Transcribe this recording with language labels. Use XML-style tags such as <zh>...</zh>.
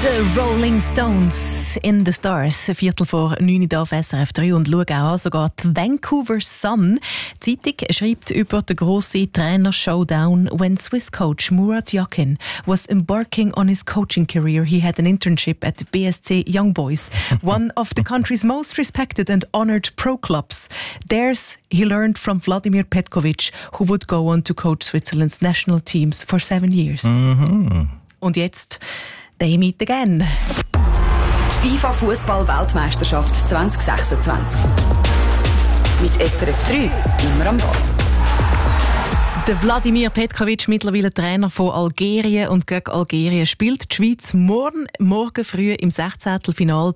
<en>The Rolling Stones in the Stars,</en> <de>Viertel vor 9 Uhr auf SRF 3 und schau auch sogar die Vancouver Sun. Die Zeitung schreibt über den grossen Trainer-Showdown,</de> <en>when Swiss coach Murat Yakin was embarking on his coaching career, he had an internship at BSC Young Boys, one of the country's most respected and honored pro clubs. There's he learned from Vladimir Petkovic, who would go on to coach Switzerland's national teams for 7 years. Mm-hmm.</en> <de>Und jetzt...</de> <en>They meet again.</en> <de>Die FIFA Fußball Weltmeisterschaft 2026. Mit SRF 3 immer am Ball. Der Wladimir Petkovic, mittlerweile Trainer von Algerien und gegen Algerien, spielt die Schweiz morgen früh im 16. Finale.</de>